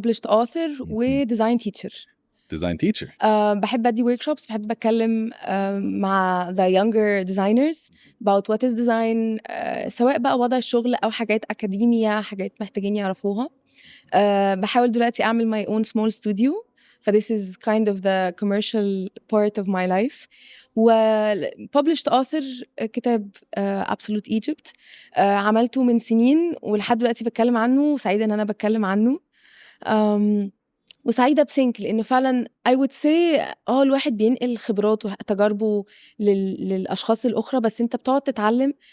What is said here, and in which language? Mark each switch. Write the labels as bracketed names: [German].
[English] published author و design teacher. Design teacher. [Arabic] بحب أدي workshops، بحب أتكلم مع [English] the younger designers about what is design، [Arabic] سواء بقى وضع الشغل أو حاجات أكاديمية، حاجات محتاجين يعرفوها. بحاول دلوقتي أعمل [English] my own small studio، ف this is kind of the commercial part of my life. [Arabic] و [English] published author [Arabic] كتاب Absolute Egypt، عملته من سنين ولحد دلوقتي بتكلم عنه، وسعيدة إن أنا بتكلم عنه. وسعيدة بسينك لأنه فعلا [English] I would say [Arabic] الواحد بينقل خبراته وتجاربه للأشخاص الأخرى، بس أنت بتقعد تتعلم.